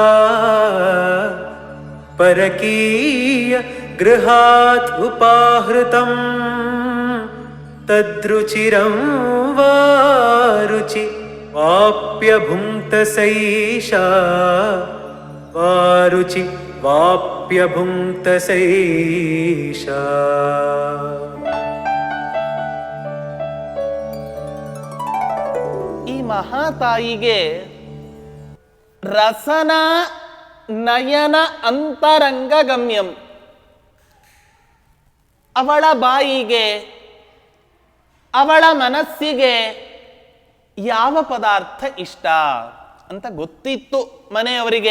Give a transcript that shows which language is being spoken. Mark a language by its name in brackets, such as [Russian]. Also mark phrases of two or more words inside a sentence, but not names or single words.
[Sanskrit] परकीय गृहात् उपाहृतं तद्रुचिरं वारुचि वाप्यभुङ्क्त सैषा वारुचि वाप्यभुङ्क्त सैषा. [Kannada] ಈ ಮಹಾತಾಯಿಗೆ [Sanskrit] ರಸನ ನಯನ ಅಂತರಂಗ ಗಮ್ಯಂ, [Kannada] ಅವಳ ಬಾಯಿಗೆ ಅವಳ ಮನಸ್ಸಿಗೆ ಯಾವ ಪದಾರ್ಥ ಇಷ್ಟ ಅಂತ ಗೊತ್ತಿತ್ತು ಮನೆಯವರಿಗೆ.